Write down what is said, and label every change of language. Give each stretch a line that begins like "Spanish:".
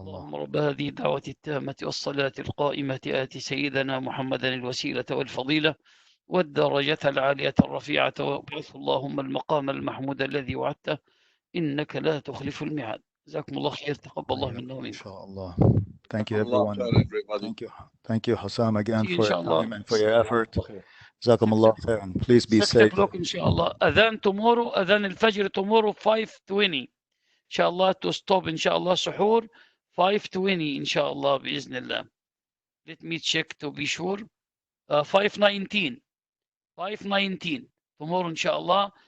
Arabic: اللهم رب هذه الدعوة التامة والصلاة القائمة آت سيدنا محمدا الوسيلة والفضيلة والدرجة العالية الرفيعة وابعثه اللهم المقام المحمود الذي وعدته إنك لا تخلف الميعاد. جزاكم الله خير. تقبل الله منا ومنكم.
English: إن شاء الله. Thank you everyone. Thank you Houssam again for your time and for your effort.
Arabic: جزاكم الله خيرا.
English: Please be 6 safe.
Arabic: o'clock إن شاء الله. أذان tomorrow, أذان الفجر tomorrow 5:20 إن شاء الله
English: to stop
Arabic: إن شاء الله سحور 5:20 إن شاء الله بإذن الله.
English: Let me check to be sure. 5:19 tomorrow إن شاء الله.